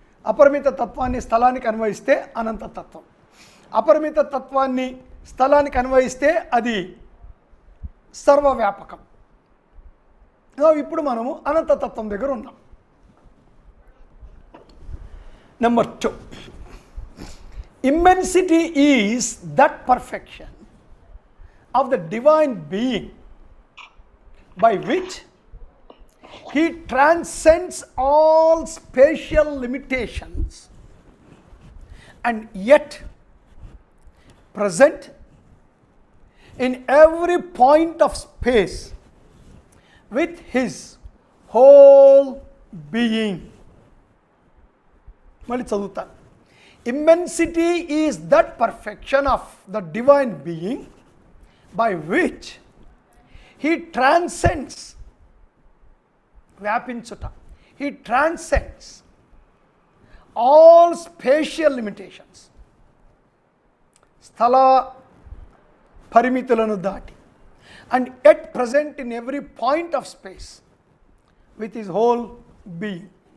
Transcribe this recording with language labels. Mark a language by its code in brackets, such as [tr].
[te] అపరిమిత తత్వాన్ని స్థలానికి అన్వయిస్తే అనంతతత్వం, అపరిమిత తత్వాన్ని స్థలానికి అన్వయిస్తే అది సర్వవ్యాపకం. ఇప్పుడు మనము అనంతతత్వం దగ్గర ఉన్నాం. [en] Number 2, immensity is that perfection of the divine being by which he transcends all spatial limitations and yet present in every point of space with his whole being. [te] మళ్ళీ చదువుతాను. [en] immensity is that perfection of the divine being by which he transcends, [te] వ్యాపించుట, [en] he transcends all spatial limitations, [te] స్థల పరిమితులను దాటి, [en] And yet present in every point of space with his whole being.